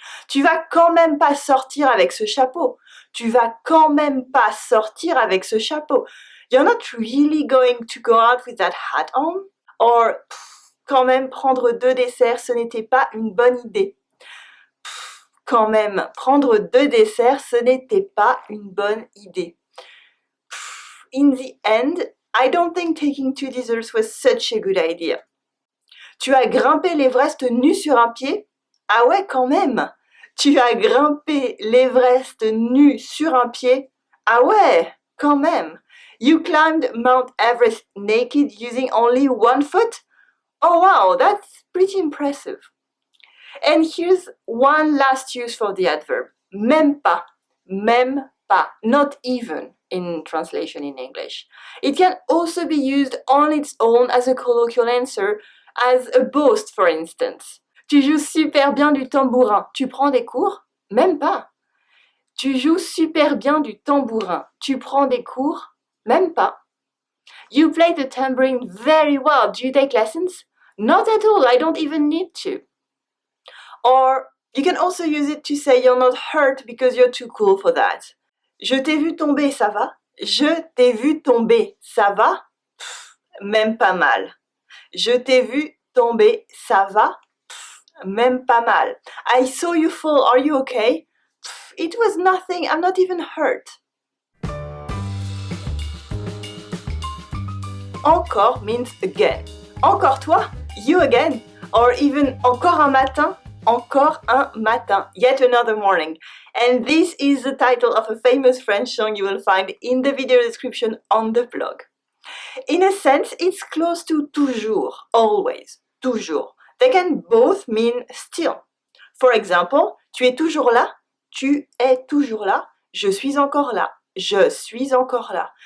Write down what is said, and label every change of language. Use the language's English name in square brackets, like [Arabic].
[French] Tu vas quand même pas sortir avec ce chapeau. Tu vas quand même pas sortir avec ce chapeau. [English] You're not really going to go out with that hat on? [French] Or, quand même prendre 2 desserts, ce n'était pas une bonne idée. Quand même prendre 2 desserts, ce n'était pas une bonne idée. [English] In the end, I don't think taking 2 desserts was such a good idea. [French] Tu as grimpé l'Everest nu sur un pied? Ah ouais, quand même! Tu as grimpé l'Everest nu sur un pied? Ah ouais, quand même! [English] You climbed Mount Everest naked using only 1 foot? Oh wow, that's pretty impressive. And here's one last use for the adverb. [French] Même pas, [English] not even in translation in English. It can also be used on its own as a colloquial answer, as a boast, for instance. [French] Tu joues super bien du tambourin. Tu prends des cours? Même pas. Tu joues super bien du tambourin. Tu prends des cours? Même pas. [English] You play the tambourine very well. Do you take lessons? Not at all. I don't even need to. Or you can also use it to say you're not hurt because you're too cool for that. [French] Je t'ai vu tomber, ça va? Je t'ai vu tomber, ça va? Même pas mal. Je t'ai vu tomber, ça va? Même pas mal. [English] I saw you fall, are you okay? It was nothing, I'm not even hurt. Encore means again. [French] Encore toi? [English] You again? Or even [French] encore un matin? Encore un matin, [English] yet another morning. And this is the title of a famous French song you will find in the video description on the blog. In a sense, it's close to toujours, always, toujours. They can both mean still. For example, [French] tu es toujours là, tu es toujours là, je suis encore là, je suis encore là.